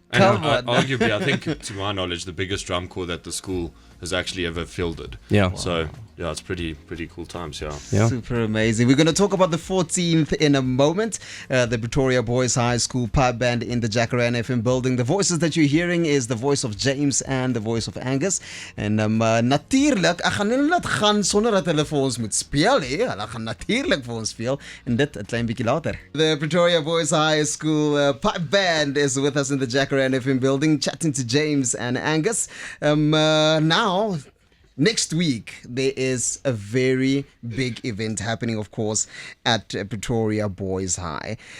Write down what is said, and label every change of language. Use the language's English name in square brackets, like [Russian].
[English] And arguably, I think, to my knowledge, the biggest drum corps that the school has actually ever fielded. Yeah. So, it's pretty cool times, yeah. Super amazing. We're going to talk about the 14th in a moment. The Pretoria Boys High School pipe band in the Jacaranda FM building. The voices that you're hearing is the voice of James and the voice of Angus. [Afrikaans] En natuurlik, ek gaan nie laat gaan sonder dat hulle vir ons moet speel nie. Hulle gaan natuurlik vir ons speel, en dit 'n klein bietjie later. [English] The Pretoria Boys High School pipe band is with us in the Jacaranda FM building, chatting to James and Angus. Now, next week, there is a very big event happening, of course, at Pretoria Boys High.